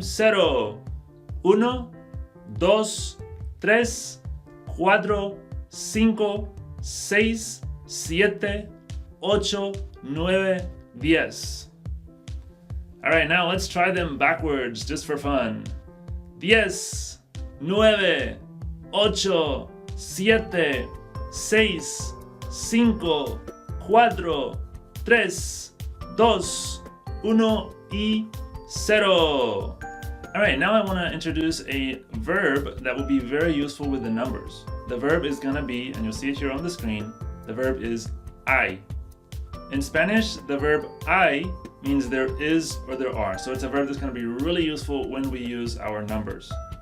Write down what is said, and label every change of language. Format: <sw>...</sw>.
<es>Cero, uno, dos, tres, cuatro, cinco, seis, siete, ocho, nueve, diez.</es> <en>All right, now let's try them backwards just for fun.</en> <es>Diez, nueve, ocho, siete, seis, cinco, cuatro, tres, dos, uno y cero.</es> <en>All right, now I want to introduce a verb that will be very useful with the numbers. The verb is going to be, and you'll see it here on the screen, the verb is I. In Spanish, the verb I means there is or there are. So it's a verb that's going to be really useful when we use our numbers.</en>